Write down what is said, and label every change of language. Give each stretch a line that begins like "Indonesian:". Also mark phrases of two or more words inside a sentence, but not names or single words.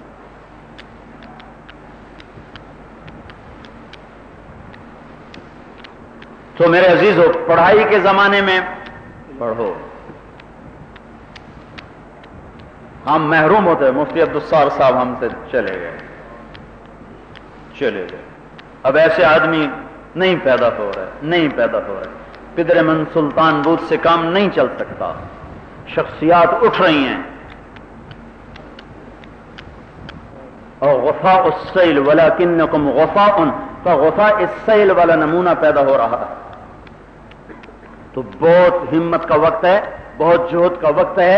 Urdu: تو میرے عزیزو، پڑھائی کے زمانے میں پڑھو۔ ہم محروم ہوتے، مفتی عبدالستار صاحب ہم سے چلے گئے۔ اب ایسے آدمی نہیں پیدا ہو رہے،
Persian: پدر من سلطان بود
Urdu: سے کام نہیں چل سکتا، شخصیات اٹھ رہی ہیں۔ اور
Arabic: غفاء السیل ولکنکم غفاء،
Urdu: کا
Arabic: غفاء السیل
Urdu: والا نمونہ پیدا ہو رہا ہے۔ تو بہت ہمت کا وقت ہے، بہت جہد کا وقت ہے۔